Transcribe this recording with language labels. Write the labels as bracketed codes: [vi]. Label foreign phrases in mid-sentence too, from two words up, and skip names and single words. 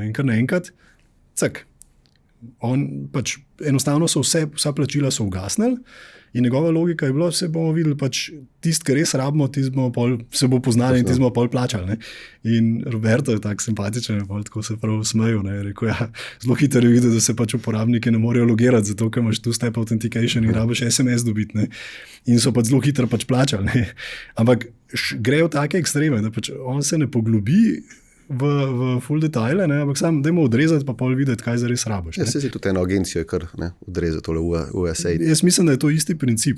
[sl] In kar naenkrat, pač enostavno so vsa plačila so ugasnili. In njegova logika je bila, vse bomo videli, pač tisti, ki res rabimo, se bo poznali in tisti bomo pol plačali. Ne? In Roberto je tako simpatičen, tako se prav smeju. Rekel, zelo hitro je videti, da se pač uporabniki ne morejo logirati, zato ker imaš [en] two-step authentication [sl] in rabiš SMS dobiti. Ne? In so pač zelo hitro pač plačali. Ne? Ampak grejo take ekstreme, da pač on se ne poglobi v full detajle, ne? Ampak sam dajmo odrezati pa pol videti, kaj zares rabiš. Ja, se si tudi eno agencijo kar odrezati tole USA. Jaz mislim, da je to isti princip.